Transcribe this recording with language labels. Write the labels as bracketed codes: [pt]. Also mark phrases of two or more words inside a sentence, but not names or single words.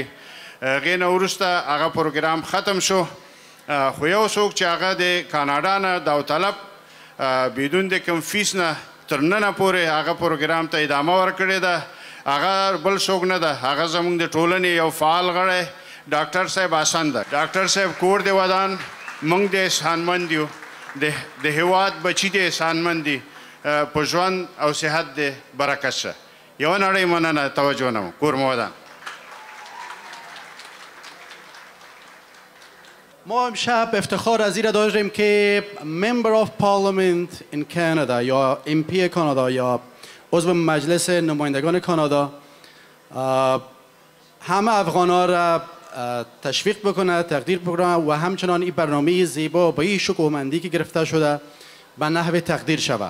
[ps] هغې نه وروسته هغه پروګرام ختم شو، خو یو څوک چې هغه د کاناډا نه داوطلب بدون د کوم فیس نه تر ننه پورې هغه پروګرام ته ادامه ورکړې ده، هغه بل څوک نه ده، هغه زموږ د ټولنې یو فعال غړی ډاکټر صاحب حسن ده. ډاکټر صاحب کور دی ودان، موږ د احسانمند یو، د هیواد بچي د احسانمند دي، په ژوند او صحت د برکت شه. یوه نړۍ مننه، توجه نه کور مو ودان. [fa] ما امشب افتخار از این داشتیم که [en] member of parliament [fa] این کانادا یا MP کانادا یا عضو مجلس نمایندگان کانادا همه افغان‌ها را تشویق بکنه، تقدیر بکنه و همچنان این برنامه زیبا با این شکوهمندی که گرفته شده به نحو تقدیر شود.